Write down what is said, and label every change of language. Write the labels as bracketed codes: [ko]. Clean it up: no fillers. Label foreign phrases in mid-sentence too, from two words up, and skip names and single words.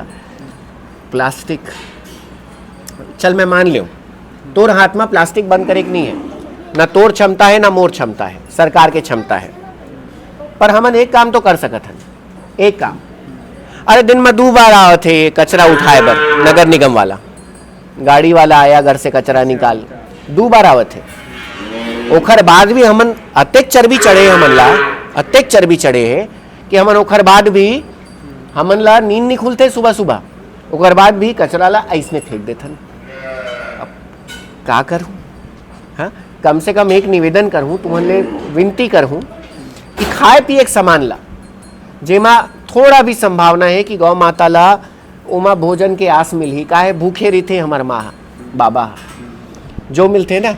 [hne] प्लास्टिक चल मैं मान लियो तोर हाथ में प्लास्टिक बंद करे नहीं है, ना तोर क्षमता है ना मोर क्षमता है, सरकार के क्षमता है। पर हमन एक काम तो कर सकत हन, एक काम। अरे दिन में 2 बार आओ थे कचरा उठाए बर, नगर निगम वाला गाड़ी वाला आया घर से कचरा निकाल, 2 बार आवत थे। ओखर बाद भी हमन अत्येक चर्बी चढ़े, हमन ला अत्येक चर्बी चढ़े है कि हमन ओखर बाद भी हमन ला नींद नहीं खुलते सुबह, ओखर बाद भी कचरा ला ऐसने फेंक देथन। अब का करूँ? हाँ, कम से कम एक निवेदन करूँ, तुम्हारे विनती करूँ कि खाए पिए के सामान ला जेमा थोड़ा भी संभावना है कि गौ माता ला ओमा भोजन के आस मिलही। काहे भूखे रहते हमार माँ बाबा जो मिलते ना।